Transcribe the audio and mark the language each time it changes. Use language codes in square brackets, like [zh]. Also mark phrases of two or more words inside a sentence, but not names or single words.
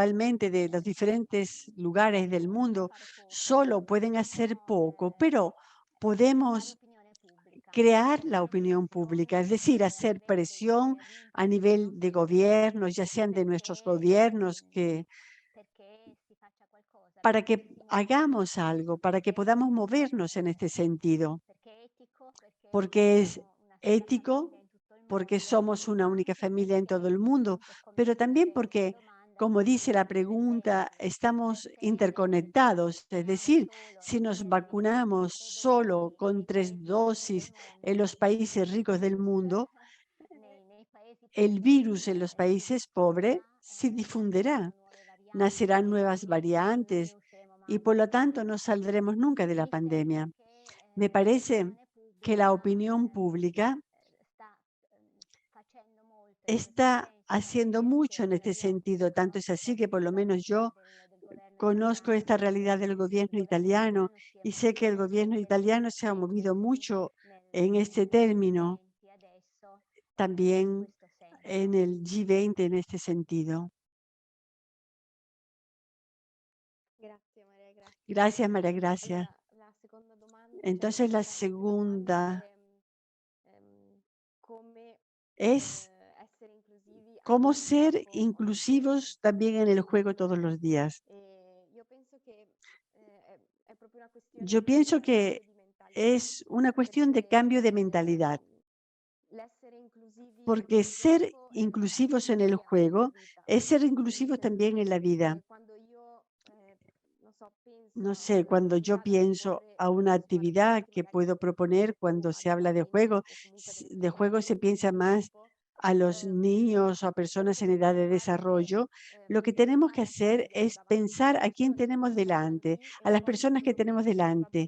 [es] individualmente de los diferentes lugares del [it] può [es] mundo, [it] fare poco, [es] solo pueden hacer [it] possiamo [es] poco, pero [it] fare [es] podemos [it] opinione pubblica, [es] crear la [it] esercitare [es] opinión pública, [it] pressioni [es] es decir, [it] a [es] hacer [it] livello [es] presión a [it] dei [es] nivel de [it] nostri [es] gobiernos, [it] governi [es] ya sean de nuestros [it] perché, [es] gobiernos, que [it] perché si faccia qualcosa, [es] para [it] perché [es] que [it] si [es] hagamos [it] modifichi, [es] algo, para que podamos movernos en este sentido, [it] perché è etico, perché [es] porque es [it] siamo una sola [es] ético, [it] famiglia in tutto il [es] porque [it] mondo, [es] somos una [it] ma [es] única [it] anche [es] familia en todo [it] perché, [es] el mundo, [it] appunto, come [es] pero [it] si [es] también [it] dice nella [es] porque, [it] domanda, [es] como [it] siamo [es] dice la pregunta, [it] interdipendenti, [es] estamos [it] perché se ci [es] interconectados. Es [it] vacciniamo [es] decir, [it] solo [es] si [it] nei [es] nos [it] paesi ricchi con [es] vacunamos [it] 3 dosi [es] solo [it] e [es] con [it] nei [es] 3 [it] paesi poveri del [es] dosis en [it] mondo, [es] los países [it] il [es] ricos del [it] virus [es] mundo, [it] nei paesi [es] el [it] poveri [es] virus en los [it] si [es] países pobres [it] diffonderà, [es] se [it] nasceranno [es] difundirá, [it] nuove varianti [es] nacerán [it] e [es] nuevas [it] quindi non ne [es] variantes [it] usciremo [es] y [it] mai. [es] por lo tanto no saldremos nunca de la [it] Mi sembra [es] pandemia. [it] che [es] Me parece [it] l'opinione [es] que la [it] pubblica [es] opinión pública [it] sta facendo molto in questo [es] está [it] senso, tant'è [es] haciendo [it] vero [es] mucho [it] che [es] en este [it] io [es] sentido. Tanto es [it] conosco [es] así que por lo [it] la [es] menos [it] realtà [es] yo [it] del governo [es] conozco [it] italiano [es] esta [it] e [es] realidad del [it] credo che il [es] gobierno [it] governo [es] italiano [it] italiano stia [es] y sé que el [it] muovendo [es] gobierno italiano se ha movido [it] decisi [es] mucho en este [it] nei [es] término, [it] G20 adesso in [es] también [it] questo [es] en [it] senso. [es] el G20 en este sentido. [it] Grazie Maria Grazia. [es] Gracias, María Gracia. [it] Allora, la seconda domanda, cioè [es] Entonces la [it] seconda domanda [es] segunda [it] è come [es] es [it] essere inclusivi anche [es] cómo [it] nel [es] ser [it] gioco ogni giorno. [es] inclusivos también en el juego todos los días. [it] Io penso che è proprio una questione [es] Yo pienso [it] di [es] que [it] cambio di mentalità, [es] es una cuestión de [it] perché [es] cambio de mentalidad, [it] l'essere inclusivi [es] porque [it] nel [es] ser [it] gioco è essere [es] inclusivos en el [it] inclusivi anche nella [es] juego [it] vita, [es] es ser [it] nel [es] inclusivos [it] senso [es] también en la vida. [it] che quando io, non so, [es] No sé, cuando yo pienso a una actividad que puedo proponer cuando se habla de juego se piensa más a los niños o a personas en edad de desarrollo. Lo que tenemos que hacer es pensar a quién tenemos delante, a las personas que tenemos delante.